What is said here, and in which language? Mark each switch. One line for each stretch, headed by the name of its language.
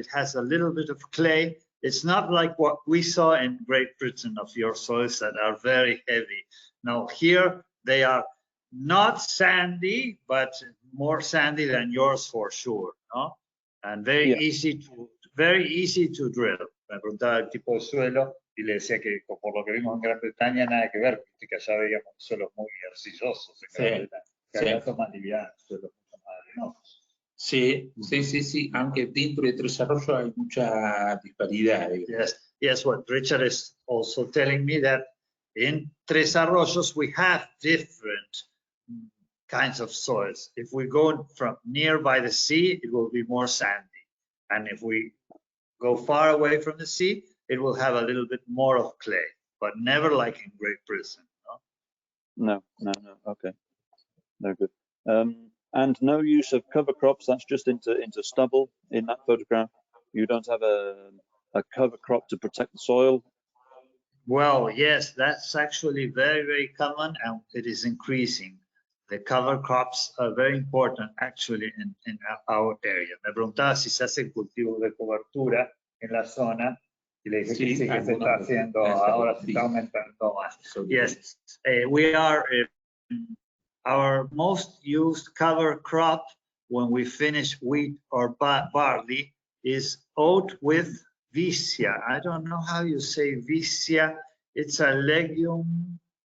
English: It has a little bit of clay. It's not like what we saw in Great Britain of your soils that are very heavy. Now here they are not sandy, but more sandy than yours for sure, no? And very easy to drill.
Spanish: Me preguntaba el tipo de suelo y le decía que por lo que vimos en Gran Bretaña nada que ver, que allá veíamos suelos muy arcillosos en Gran Bretaña. Que allá son más livianos, suelos mucho más arenosos. Sí, aunque dentro de desarrollo hay mucha disparidad.
English: Yes, what Richard is also telling me that in Tres Arroyos, we have different kinds of soils. If we go from nearby the sea, it will be more sandy. And if we go far away from the sea, it will have a little bit more of clay, but never like in Great Britain. No. Okay, very good. And no use of cover crops. That's just into stubble in that photograph. You don't have a cover crop to protect the soil. Well, yes, that's actually very, very common, and it is increasing. The cover crops are very important actually in our area.
Spanish: Me preguntaba si se hace cultivo de cobertura en la zona, y le dije que sí, que se está haciendo, ahora se está aumentando más.
English: Yes, we are, our most used cover crop when we finish wheat or barley is oat with vicia. I don't know how you say vicia. It's a legume.